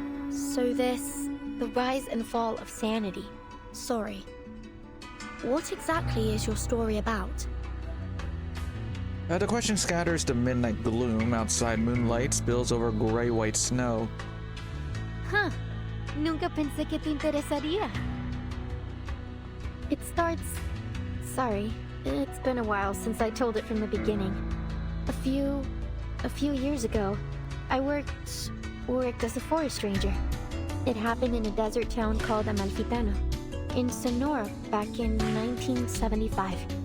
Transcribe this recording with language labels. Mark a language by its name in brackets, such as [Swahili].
[English] So this, The rise and fall of sanity. sorry. What exactly is your story about? The question scatters the midnight gloom. Outside, moonlight spills over gray-white snow. Huh. [Spanish] Nunca pensé que te interesaría. [English] It starts... Sorry, it's been a while since I told it from the beginning. A few years ago, I worked as a forest ranger. It happened in a desert town called Amalfitano, in Sonora, back in 1975.